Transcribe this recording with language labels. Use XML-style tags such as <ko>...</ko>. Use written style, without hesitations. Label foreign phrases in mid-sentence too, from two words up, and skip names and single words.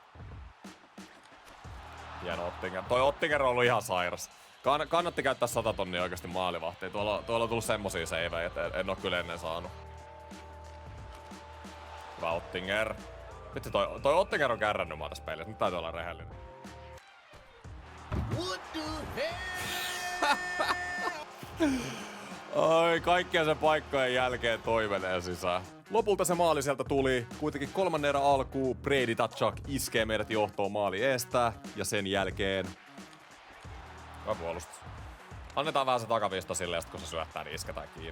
<fi>Hieno Ottinger. Toi Ottinger on ollut ihan sairas. Kannatti käyttää 100 tonnia oikeesti maalivahtia. Tuolla on tullut semmosia seivejä, että en oo kyllä ennen saanut. Hyvä Ottinger. Vitsi, toi Ottinger on kärrännyt mua tässä pelissä. Nyt täytyy olla rehellinen.</fi> <en>What the hell?</en> <fi>Ai, kaikkien sen paikkojen jälkeen toi menee sisään. Lopulta se maali sieltä tuli. Kuitenkin 3. erän alkuun Brady Tkachuk iskee meidät johtoon maali eestä. Ja sen jälkeen... Hyvä puolustus. Annetaan vähän se takaviisto silleen, kun se syöttää, niin isketään kiinni.</fi>